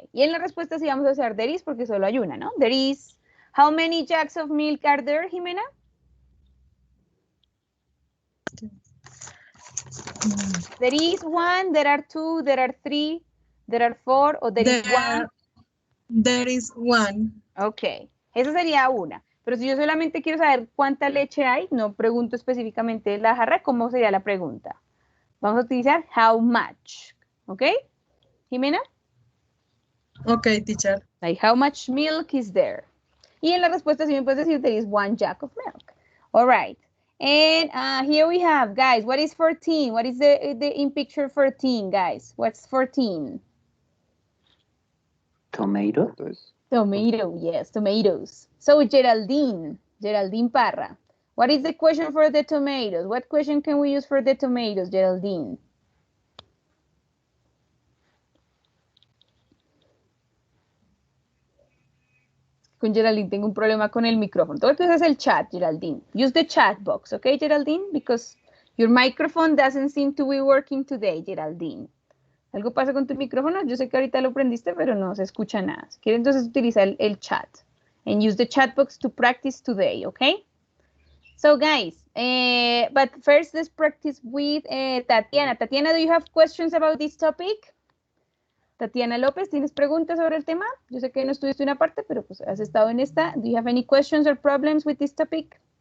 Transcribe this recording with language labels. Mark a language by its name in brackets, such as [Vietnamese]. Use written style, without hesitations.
[Spanish] Y en la respuesta sí vamos a hacer [English] there is [Spanish] porque solo hay una, ¿no? [English] There is. How many jacks of milk are there, Jimena? There is 1, there are 2, there are 3, there are 4, o there is 1. There is 1. [Spanish] Ok, esa sería una. Pero si yo solamente quiero saber cuánta leche hay, no pregunto específicamente la jarra, ¿cómo sería la pregunta? Vamos a utilizar how much. ¿Ok? Jimena? [English] Okay, teacher. Like how much milk is there? [Spanish] Y en la respuesta sí me puedes decir [English] there is 1 jack of milk. All right. And here we have, guys, what is 14? What is the in picture 14, guys? What's 14? Tomato. Tomato, yes, tomatoes. So Geraldine Parra, what is the question for the tomatoes? What question can we use for the tomatoes, Geraldine? [Spanish] Con Geraldine tengo un problema con el micrófono. Todo esto es el chat, Geraldine. [English] Use the chat box, okay, Geraldine? Because your microphone doesn't seem to be working today, Geraldine. [Spanish] ¿Algo pasa con tu micrófono? Yo sé que ahorita lo prendiste, pero no se escucha nada. Si quieres, entonces utiliza el chat. [English] And use the chat box to practice today, okay? So, guys, but first let's practice with Tatiana. Tatiana, do you have questions about this topic? [Spanish] Tatiana López, ¿tienes preguntas sobre el tema? Yo sé que no estuviste en una parte, pero pues has estado en esta. [English] Do you have any questions or problems with this topic?